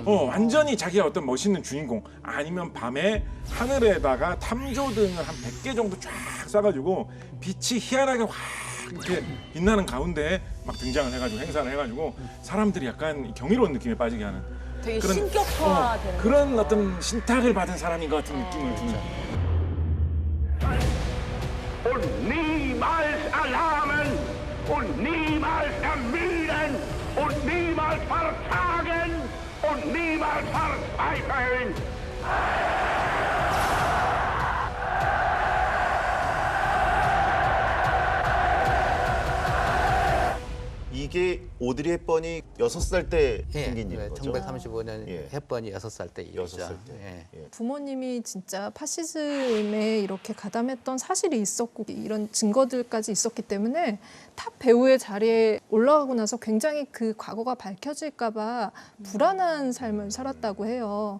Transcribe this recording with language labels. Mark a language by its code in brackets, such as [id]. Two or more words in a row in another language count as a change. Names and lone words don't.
[ko] 완전히 자기가 어떤 멋있는 주인공 아니면 밤에 하늘에다가 탐조등을 한 100개 정도 쫙 쏴가지고 빛이 희한하게 확 이렇게 빛나는 가운데 막 등장을 해가지고 행사를 해가지고 사람들이 약간 경이로운 느낌에 빠지게 하는 되게 신격화되는 그런 어떤 신탁을 받은 사람인 것 같은 느낌을 주는. [de] Und niemals erlahmen und niemals ermüden und niemals verzagen und niemals verzweifeln. [ko] 이게 이게 오드리 헵번이 6살 때 예, 생긴 일인 거죠? 1935년 예. 헵번이 6살 때 일이죠. 6살 때. 예. 부모님이 진짜 파시즘에 이렇게 가담했던 사실이 있었고 이런 증거들까지 있었기 때문에 탑 배우의 자리에 올라가고 나서 굉장히 그 과거가 밝혀질까 봐 불안한 삶을 살았다고 해요.